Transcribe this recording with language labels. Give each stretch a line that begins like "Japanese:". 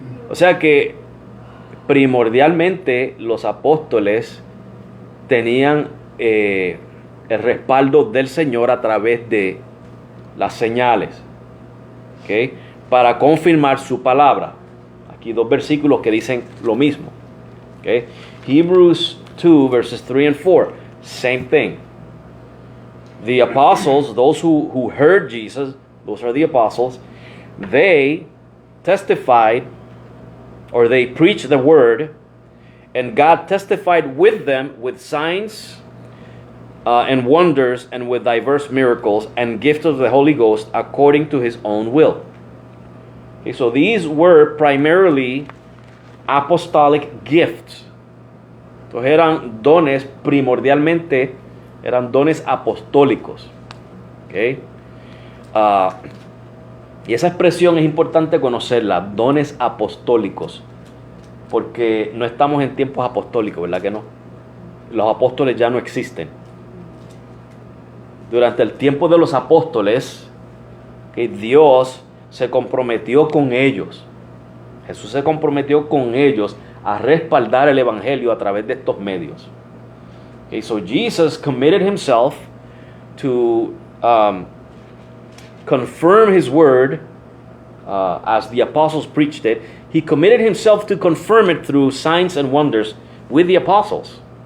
Spanish: O sea que primordialmente los apóstoles tenían el respaldo del Señor a través de las señales, ¿okay? Para confirmar su palabra. Aquí dos versículos que dicen lo mismo, ¿okay?
English: Hebrews 2 verses 3 and 4, same thing. The apostles, those who heard Jesus, those are the apostles, they testified, or they preached the word, and God testified with them with signs and wonders and with diverse miracles and gifts of the Holy Ghost according to his own will. Okay, so these were primarily apostolic gifts.
Spanish: Entonces eran dones, primordialmente eran dones apostólicos. Okay? Y esa expresión es importante conocerla, dones apostólicos, porque no estamos en tiempos apostólicos, ¿verdad que no? Los apóstoles ya no existen. Durante el tiempo de los apóstoles, que Dios se comprometió con ellos. Jesús se comprometió con ellos a respaldar el evangelio a través de estos medios.
English: Okay, so Jesus committed himself to confirm his word as the apostles preached it. He committed himself to confirm it through signs and wonders with the apostles.